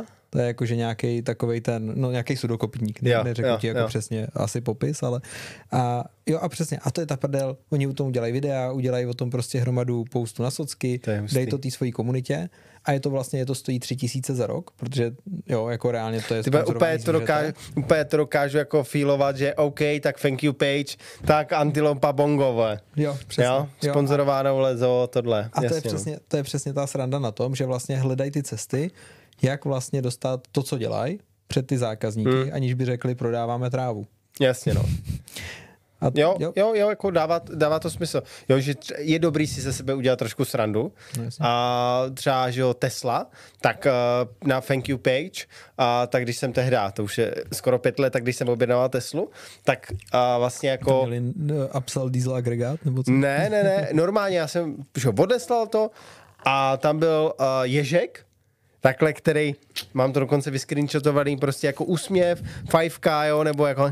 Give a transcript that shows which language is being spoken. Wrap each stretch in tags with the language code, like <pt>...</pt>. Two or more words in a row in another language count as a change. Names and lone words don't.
<cs>To je jakože nějaký takovej nějaký sudokopník, neřeknu ti jako přesně asi popis, ale a přesně, a to je ta prdel, oni o tom udělají videa, udělají o tom prostě hromadu postu na socky, dají to té svojí komunitě a je to stojí 3000 za rok, protože jo, jako reálně to je úplně to dokážu jako feelovat, že OK, tak</cs> <en>thank you page,</en> <cs>tak Antilopa Bongové. Jo, přesně. Jo, sponzorováno lezo, tohle. A to je přesně ta sranda na tom, že vlastně hledají ty cesty, jak vlastně dostat to, co dělají, před ty zákazníky, aniž by řekli, prodáváme trávu. Jasně, no. A Jo, jako dává to smysl. Jo, že je dobrý si ze sebe udělat trošku srandu. No, a třeba, že jo, Tesla, tak na</cs> <en>thank you page,</en> <cs>tak když jsem tehda, to už je skoro 5 let, tak když jsem objednával Teslu, tak vlastně jako... Měli upsell diesel agregát? Nebo co? Ne, normálně já jsem odeslal to a tam byl ježek, takhle, který, mám to dokonce vyscreenshotovaný, prostě jako úsměv, 5K, jo, nebo jako...</cs>